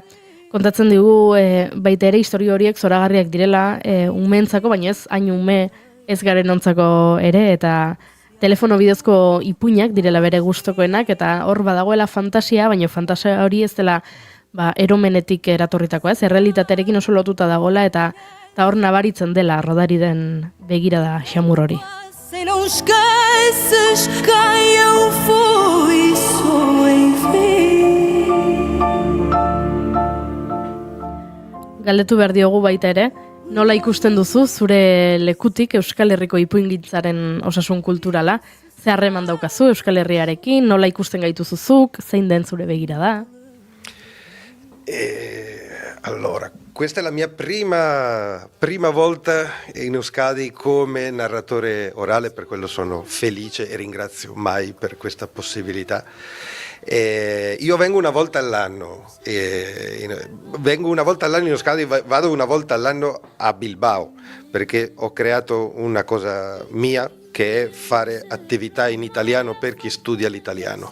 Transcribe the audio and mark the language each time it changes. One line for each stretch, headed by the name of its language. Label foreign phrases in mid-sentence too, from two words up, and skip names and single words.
Basque: Kontatzen digu baita ere historio horiek zoragarriak direla umeentzako, baina ez hain ume ez garen ontzako ere, eta telefono bidezko ipuinak direla bere gustokoenak, eta hor badagoela fantasia, baina fantasia hori ez dela eromenetik eratorritakoa, ez? Errealitatearekin oso lotuta dagoela, eta hor nabaritzen dela Rodari den begirada xamur hori.
Portuguese: Se não esqueces quem eu fui, só enfim.
Basque: Galdetu behar diogu baita ere, nola ikusten duzu zure lekutik Euskal Herriko ipuingintzaren osasun kulturala? Ze harreman daukazu Euskal Herriarekin, nola ikusten gaituzuzuk, zein den zure begirada?
Italian: Allora, questa è la mia prima volta in Euskadi come narratore orale, per quello sono felice e ringrazio Mai per questa possibilità. Io vengo una volta all'anno, in Euskadi, vado una volta all'anno a Bilbao, perché ho creato una cosa mia che è fare attività in italiano per chi studia l'italiano.